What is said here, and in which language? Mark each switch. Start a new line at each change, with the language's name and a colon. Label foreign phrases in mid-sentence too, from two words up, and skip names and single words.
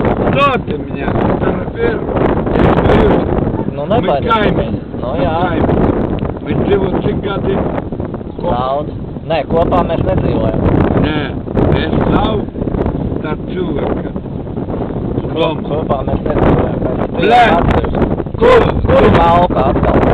Russian: Что ты меня фотографируешь? Я боюсь.
Latvian: Nu,
Russian: Мы
Latvian: nebaidieties. kaimiņi. Nu, jā. Mēs dzīvojam cik gadi? Daudz. Nē, kopā mēs nedzīvojam. Nē, es nav starp cilvēkiem. Doma. Kopā mēs nedzīvojam. Mēs Blē! Kur malka atkal?